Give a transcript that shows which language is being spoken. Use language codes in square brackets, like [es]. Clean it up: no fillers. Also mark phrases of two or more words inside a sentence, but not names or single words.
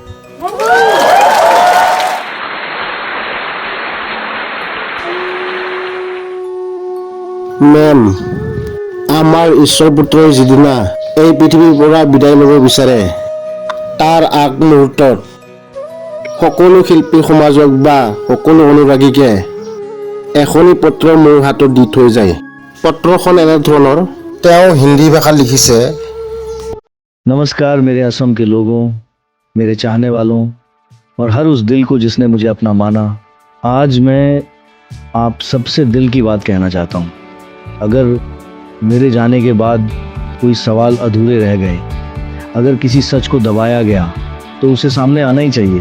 [as] মেম, আমাৰ ঈশ্বৰ পুত্ৰই যিদিনা এই পৃথিৱীৰ পৰা বিদায় ল'ব বিচাৰে, তাৰ আগমুহূৰ্তত সকলো শিল্পী সমাজক বা সকলো অনুৰাগীকে এখনি পত্ৰ মোৰ হাতত দি থৈ যায়। পত্ৰখন এনেধৰণৰ। তেওঁ হিন্দী ভাষাত লিখিছে। [hi] नमस्कार मेरे असम के लोगों, मेरे चाहने वालों और हर उस दिल को जिसने मुझे अपना माना। आज मैं आप सबसे दिल की बात कहना चाहता हूँ। अगर मेरे जाने के बाद कोई सवाल अधूरे रह गए, अगर किसी सच को दबाया गया, तो उसे सामने आना ही चाहिए।